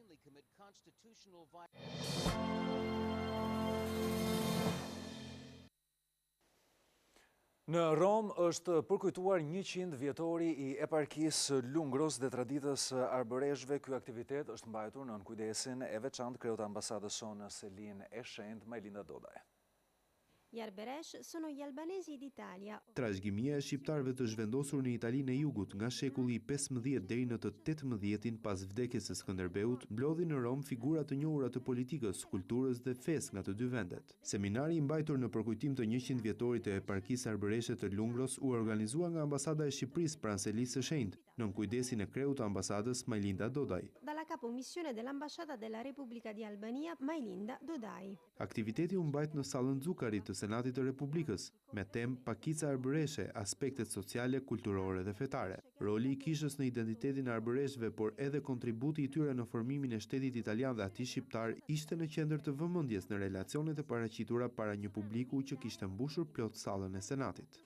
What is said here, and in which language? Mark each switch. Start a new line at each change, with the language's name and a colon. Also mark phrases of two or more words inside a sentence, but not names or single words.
Albanian: Në Rom është përkujtuar 100 vjetori i eparkisë Lungros dhe traditës arbëreshve. Ky aktivitet është mbajtur nën kujdesin e veçantë kreut ambasadës sonë Selin e Shenjtë Majlinda Dodaj.
Italian: Gli arberesh sono gli albanesi d'Italia.
Albanian: Trashëgimia e shqiptarëve të zhvendosur në Italinë e Jugut nga shekulli 15 deri në të 18-tin pas vdekjes së Skënderbeut, mblodhi në Rom figura të njohura të politikës, kulturës dhe fesë nga të 2 vendet. Seminari i mbajtur në përkujtim të 100 vjetorit të eparkisë arbëreshe të Lungros u organizua nga ambasada e Shqipërisë pranë Selisë së Shenjtë, nën kujdesin e kreut të ambasadës Majlinda Dodaj.
Italian: Dalla capo missione dell'ambasciata della Repubblica di Albania, Majlinda Dodaj.
Albanian: Aktiviteti u mbajt në sallën Zukari të Senatit të Republikës, me temë pakica arbëreshe, aspektet sociale, kulturore dhe fetare. Roli i kishës në identitetin e arbëreshve, por edhe kontributi i tyre në formimin e shtetit italian dhe atij shqiptar ishte në qendër të vëmendjes në relacionet e paraqitura para një publiku që kishte mbushur plot sallën e Senatit.